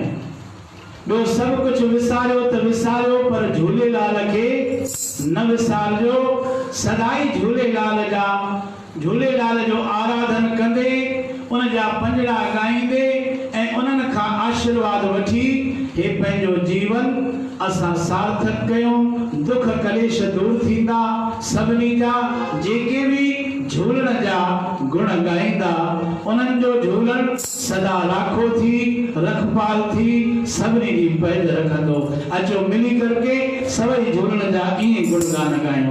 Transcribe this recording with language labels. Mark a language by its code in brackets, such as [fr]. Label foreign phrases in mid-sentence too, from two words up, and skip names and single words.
[sd] ॿियो सभु कुझु विसारियो त विसारियो पर झूलेलाल खे न विसारिजो। सदाई झूलेलाल जो आराधन कंदे उन जा पंजड़ा ॻाईंदे ऐं उन्हनि खां आशीर्वाद वठी हे पंहिंजो जीवन असां सार्थक कयूं। दुख कलेश दूर थींदा सभिनी जा। जेके बि झूलण जा गुण ॻाईंदा उन्हनि जो झूलण सदा राखो थी रखपाल थी सभिनी जी पैज रखंदो। अचो मिली करके सभई झूलण जा ईअं गुणगान ॻायूं।